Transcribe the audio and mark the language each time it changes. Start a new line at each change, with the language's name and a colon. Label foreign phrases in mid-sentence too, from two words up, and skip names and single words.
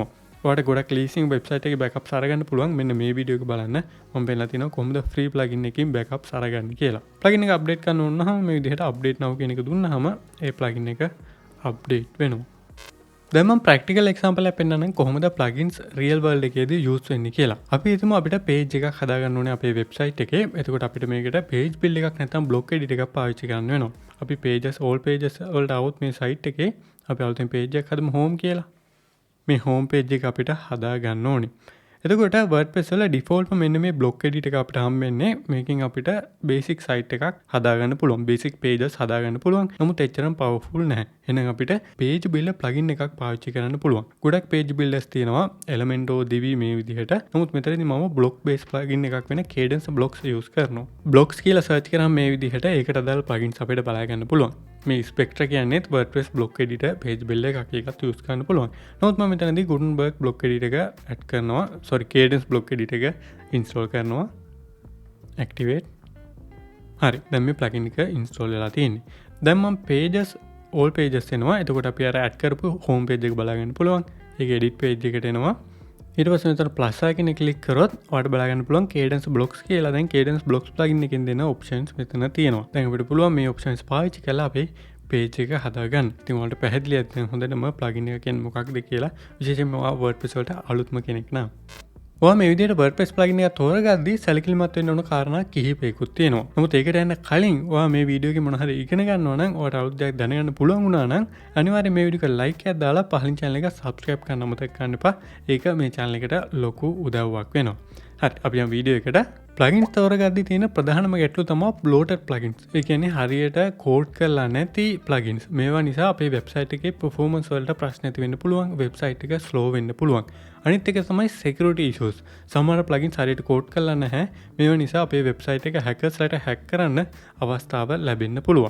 Sinhala: ඔයාලට ගොඩක්
English: leasing website
Sinhala: එකේ backups අරගන්න පුළුවන්. මෙන්න මේ වීඩියෝ එක බලන්න මම පෙන්නලා තිනවා කොහොමද
English: free plugin
Sinhala: එකකින් backups අරගන්න කියලා. plugin එක update කරන්න ඕන නම් මේ විදිහට
English: update now
Sinhala: කියන එක දුන්නාම ඒ plugin එක update වෙනවා. දැන් මම
English: practical example
Sinhala: එකක් පෙන්නන්නම් කොහොමද
English: plugins real world
Sinhala: එකේදී use වෙන්නේ කියලා. අපි හිතමු අපිට page එකක් හදාගන්න ඕනේ අපේ website එකේ. එතකොට අපිට මේකට
English: page build
Sinhala: එකක් නැත්නම්
English: block edit
Sinhala: එකක් පාවිච්චි කරන්න වෙනවා. අපි
English: pages all pages
Sinhala: වලට આવුත් මේ site එකේ අපි අලුතෙන් page එකක් හදමු home කියලා. මේ
English: home page
Sinhala: එක අපිට හදා ගන්න ඕනේ. එතකොට WordPress වල default මෙන්න මේ
English: block edit
Sinhala: එක අපිට හම්බෙන්නේ. මේකෙන් අපිට
English: basic site
Sinhala: එකක් හදා ගන්න පුළුවන්.
English: basic pages
Sinhala: හදා ගන්න පුළුවන්. නමුත් එච්චරම powerful නැහැ. එහෙනම් අපිට
English: page builder plugin
Sinhala: එකක් පාවිච්චි කරන්න පුළුවන්. ගොඩක්
English: page builders
Sinhala: තියෙනවා Elementor Divi මේ විදිහට. නමුත් මෙතනදී මම
English: block based plugin
Sinhala: එකක් වෙන Cadence blocks use කරනවා. blocks කියලා search කරාම මේ විදිහට ඒකට අදාළ plugins අපිට බලා ගන්න පුළුවන්. මේ Spectra කියන්නේ
English: WordPress block editor page builder
Sinhala: එකක් එකත් use කරන්න පුළුවන්. නමුත් මම මෙතනදී
English: Gutenberg block editor
Sinhala: එක add කරනවා.
English: Cadence block editor
Sinhala: එක install කරනවා. activate. හරි. දැන් මේ plugin එක install වෙලා තියෙන්නේ. දැන් මම
English: pages all pages
Sinhala: එනවා. එතකොට අපි අර add කරපු
English: home page
Sinhala: එක බලා ගන්න පුළුවන්. ඒක
English: edit page
Sinhala: එකට එනවා. ඊට පස්සේ මෙතන
English: plus icon
Sinhala: එක click කරොත් ඔයාලට බලා ගන්න පුළුවන් Cadence blocks කියලා. දැන්
English: Cadence blocks plugin
Sinhala: එකෙන් දෙන options මෙතන තියෙනවා. දැන් අපිට පුළුවන් මේ options පාවිච්චි කරලා අපේ page එක හදාගන්න. ඉතින් ඔයාලට පැහැදිලි ඇත්නම් හොඳටම plugin එක කියන්නේ මොකක්ද කියලා. විශේෂයෙන්ම ඔයා WordPress වලට අලුත්ම කෙනෙක් නම්. ඔයා මේ විදිහට
English: WordPress plugin
Sinhala: එක තෝරගද්දී සැලකිලිමත් වෙන්න ඕන කාරණා කිහිපයකුත් තියෙනවා. නමුත් ඒකට යන්න කලින් ඔයා මේ වීඩියෝ එකේ මොන හරි ඉගෙන ගන්නවා නම් ඔයාලට අලුත් දෙයක් දැනගන්න පුළුවන් වුණා නම් අනිවාර්යයෙන් මේ වීඩියෝ එක like එකක් දාලා පහලින් channel එක subscribe කරන්න අමතක කරන්න එපා. ඒක මේ channel එකට ලොකු උදව්වක් වෙනවා. හරි අපි යමු වීඩියෝ එකට. plugins තෝරගද්දී තියෙන ප්‍රධානම ගැටලුව තමයි
English: bloated plugins.
Sinhala: ඒ කියන්නේ හරියට කෝඩ් කරලා නැති plugins. මේවා නිසා අපේ website එකේ performance වලට ප්‍රශ්න ඇති වෙන්න පුළුවන්. website එක slow වෙන්න පුළුවන්. අනිත් එක තමයි
English: security issues.
Sinhala: සමහර plugins හරියට කෝඩ් කරලා නැහැ. මේවා නිසා අපේ website එක hackersලට hack කරන්න අවස්ථාව ලැබෙන්න පුළුවන්.